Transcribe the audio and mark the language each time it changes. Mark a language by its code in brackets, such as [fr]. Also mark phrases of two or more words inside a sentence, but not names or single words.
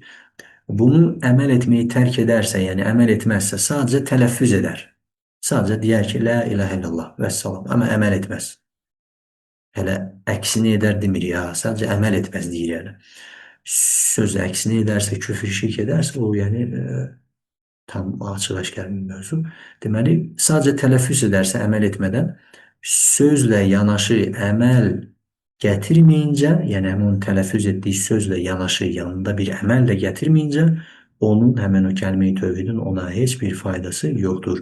[tr] Bunu emel etmeyi terk ederse yani emel etmezse sadece telaffuz eder. Sadece diyer ki la ilahe illallah ve selam ama emel etmez. Hele əksini eder demir ya. Sadece emel etmez deyir yani. Söz əksini ederse, küfür şirk ederse o yani tam açıq-aşkar bir mövzu. [az] Deməli, sadece tələffüz edərsə əməl etmədən, sözlə yanaşı əməl gətirməyincə, yəni həmin onun tələffüz etdiyi sözlə yanaşı yanında bir əməl də gətirməyincə, onun həmin o kəlmə-i tövhidin ona heç bir faydası yoxdur.